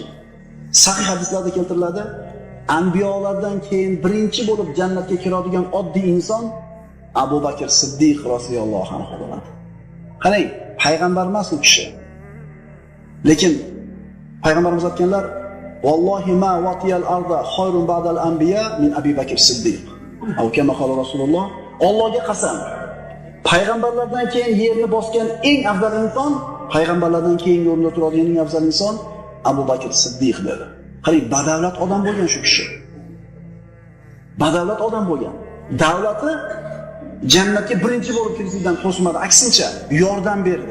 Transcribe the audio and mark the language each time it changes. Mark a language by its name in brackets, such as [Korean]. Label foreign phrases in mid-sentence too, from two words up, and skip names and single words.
[Uzbek] Sahih hadislarda keltiriladi, anbiyolardan keyin birinchi bo'lib jannatga kiradigan oddiy inson Abu Bakr Siddiq [Arabic] رضي الله عنه [Uzbek] bo'ladi. Qarang, payg'ambar emas u kishi. Lekin payg'ambarimiz aytganlar: [Arabic] "والله ما وطئ الأرض خير بعد الأنبياء من أبي بكر الصديق." [Uzbek] Abu [Arabic] كما قال رسول الله, [Uzbek] Allohga qasam, payg'ambarlardan keyin yerni bosgan eng afzal inson, payg'ambarlardan keyin o'rnida turadigan eng afzal inson Abu Bakr Siddiq dedi. Qarang, badavlat odam bo'lgan shu kishi. Badavlat odam bo'lgan. Davlati jannatga birinchi bo'lib kirishdan to'smadi, aksincha yordam berdi.